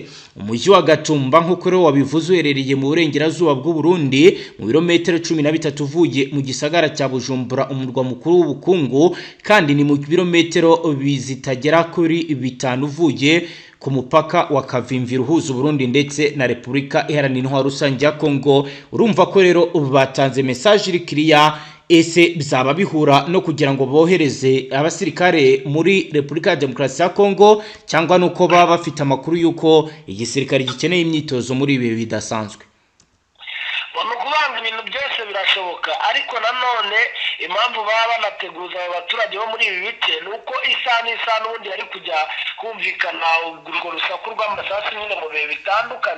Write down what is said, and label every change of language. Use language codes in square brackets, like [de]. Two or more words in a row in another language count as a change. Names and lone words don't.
[rw] Umujyi wa Gatumba nk'uko rero wabivuze uherereye mu burengerazuba bw'u Burundi mu birometero 13 uvuye mu gisagara cya Bujumbura umurwa mukuru w'ubukungu, kandi ni mu birometero bizitagera kuri 5 uvuye ku mupaka wa Kavimvira uhuza Burundi ndetse na Repubulika Iharanira Intwaro Rusange ya Kongo. Urumva ko rero batanze message iri clear, ese bizaba bihura no kugira ngo bohereze abasirikare muri Repubulika ya Demokarasi ya Kongo, cyangwa nuko baba bafite amakuru yuko igisirikare gikeneye imyitozo muri ibi bidasanzwe? Ibintu byose birashoboka, ariko nanone impamvu baba banateguza abaturage bo muri ibi bice nuko isaha n'ubundi yari kujya kumvikana urwo rusaku rw'amasasu nyine mu bihe bitandukanye.